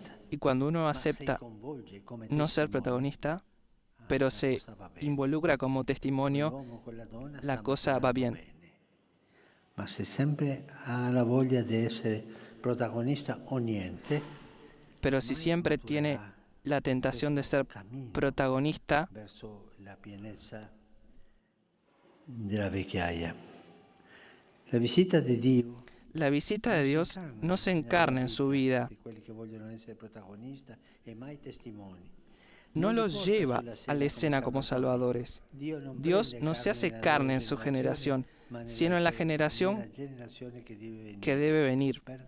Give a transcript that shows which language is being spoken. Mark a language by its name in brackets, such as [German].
[Spanish] Y cuando uno acepta no ser protagonista, pero se involucra como testimonio, la cosa va bien. [Italian] Ma se sempre ha la voglia di essere protagonista o niente, [Spanish] pero si siempre tiene la tentación de ser protagonista, [Italian] verso la pienezza della vecchiaia. La visita di Dio [Spanish] la visita de Dios no se encarna en su vida, [Italian] di quelli che vogliono essere protagonisti e mai testimoni. [Spanish] no los lleva a la escena como salvadores. Dios no se hace carne en su generación, sino en la generación que debe venir.